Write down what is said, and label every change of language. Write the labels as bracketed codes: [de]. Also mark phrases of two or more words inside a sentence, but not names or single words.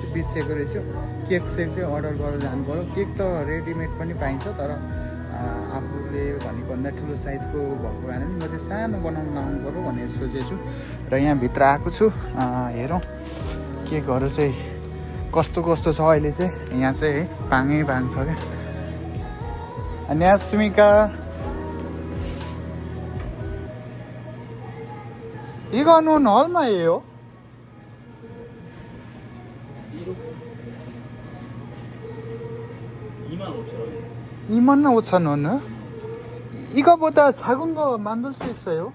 [ne] चाहिँ बिर्सेको रहेछु केक सेक चाहिँ अर्डर गरेर जानु पऱ्यो केक त रेडिमेड पनि पाइन्छ तर आफूले भनेको भन्दा ठुलो साइजको भएको कारणले म चाहिँ सानो बनाउनु लाउनु पऱ्यो भनेर सोचेछु र यहाँभित्र आएको छु हेरौँ केकहरू चाहिँ कस्तो कस्तो छ अहिले चाहिँ यहाँ चाहिँ है पाङै पाङ छ क्या अनि यहाँ सुमिका [ko] 이거는 얼마예요? 25,000원. 이거보다 작은 거 만들 수 있어요?